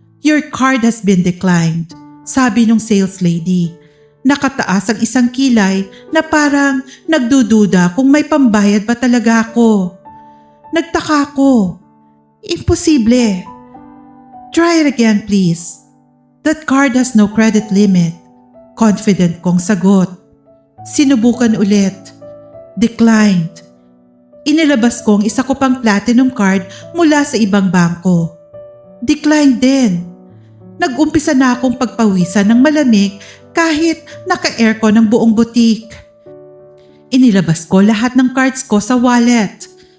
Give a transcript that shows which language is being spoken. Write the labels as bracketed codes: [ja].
[en] Your card has been declined," [tl] sabi ng sales lady. Nakataas ang isang kilay na parang nagdududa kung may pambayad ba talaga ako. Nagtaka ako. Imposible. [en] "Try it again, please. That card has no credit limit," [tl] confident kong sagot. Sinubukan ulit. Declined. Inilabas ko ang isa ko pang platinum card mula sa ibang bangko. Declined din. Nag-umpisa na akong pagpawisan ng malamig kahit naka-aircon ang buong boutique. Inilabas ko lahat ng cards ko sa wallet.